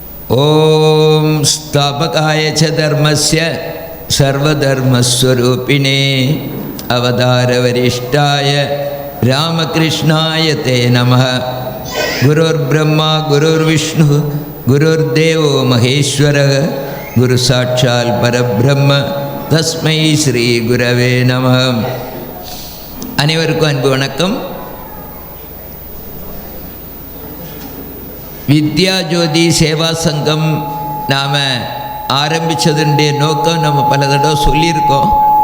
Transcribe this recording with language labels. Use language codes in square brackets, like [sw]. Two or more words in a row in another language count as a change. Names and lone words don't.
[sa] ओं स्थापकाय च धर्मस्य सर्वधर्मस्वरूपिणे अवतारवरिष्ठाय रामकृष्णाय ते नमः. गुरुर्ब्रह्मा गुरुर्विष्णुः गुरुर्देवो महेश्वरः गुरुः साक्षात् परब्रह्म तस्मै श्री गुरवे नमः. [ta] அனைவருக்கும் அன்பு வணக்கம். வித்யா ஜோதி சேவா சங்கம் நாம் ஆரம்பித்ததுடைய நோக்கம் நம்ம பல தடவை சொல்லியிருக்கோம்.